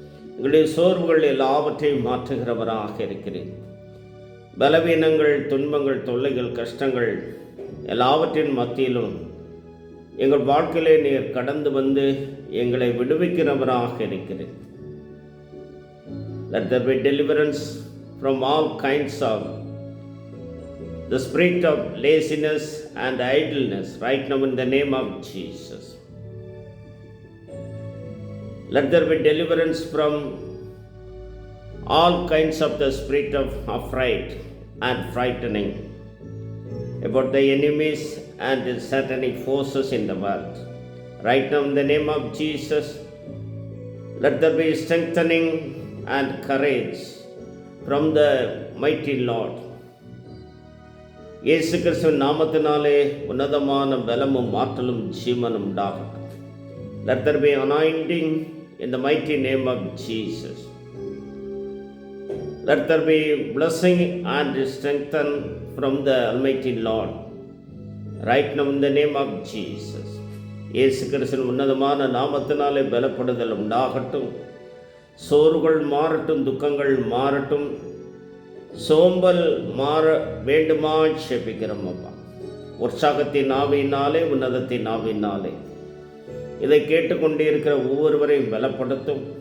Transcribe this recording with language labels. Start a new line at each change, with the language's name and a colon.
Tamil: எங்களுடைய சோர்வுகள் எல்லாவற்றையும் மாற்றுகிறவராக இருக்கிறேன். பலவீனங்கள், துன்பங்கள், தொல்லைகள், கஷ்டங்கள் எல்லாவற்றின் மத்தியிலும் எங்கள் வாழ்க்கையிலே நீர் கடந்து வந்து எங்களை விடுவிக்கிறவராக இருக்கிறேன்.
English: Let there be deliverance from all kinds of the spirit of laziness and idleness right now in the name of Jesus. Let there be deliverance from all kinds of the spirit of affright and frightening about the enemies and the satanic forces in the world. Right now in the name of Jesus, let there be strengthening and courage from the mighty Lord.
Tamil: இயேசு கிறிஸ்துவின் நாமத்தினாலே உன்னதமான பலமும் ஆற்றலும் ஜீவனும் உண்டாகட்டும்.
English: Let there be anointing in the mighty name of Jesus. Let there be blessing and strengthen from the Almighty Lord. Right now in the name of Jesus.
Tamil: இயேசு கிறிஸ்துவின் உன்னதமான நாமத்தினாலே பலப்படுதல் உண்டாகட்டும். சோர்வுகள் மாறட்டும், துக்கங்கள் மாறட்டும், சோம்பல் மாற வேண்டுமா செபிக்கிறோம் அப்பா. உற்சாகத்தின் ஆவியினாலே, உன்னதத்தின் ஆவியினாலே இதை கேட்டுக்கொண்டே இருக்கிற ஒவ்வொருவரையும் பலப்படுத்தும்.